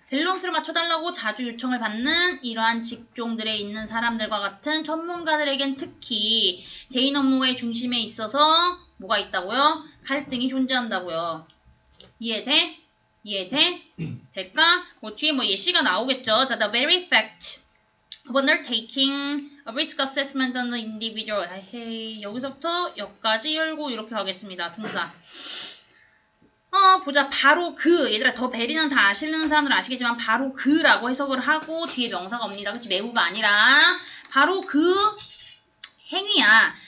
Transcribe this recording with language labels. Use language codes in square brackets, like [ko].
[ko] 밸런스를 맞춰달라고 자주 요청을 받는 이러한 직종들에 있는 사람들과 같은 전문가들에겐 특히 대인 업무의 중심에 있어서 뭐가 있다고요? 갈등이 존재한다고요. 이해돼? 될까? 뭐 뒤에 뭐 예시가 나오겠죠. [en] 자, the very fact of undertaking a risk assessment on the individual. [ko] 에헤이, 여기서부터 여기까지 열고 이렇게 하겠습니다. 동사. 보자. 바로 그. 얘들아, 더 베리는 다 아시는 사람들은 아시겠지만 바로 그라고 해석을 하고 뒤에 명사가 옵니다. 그치? 매우가 아니라 바로 그 행위야.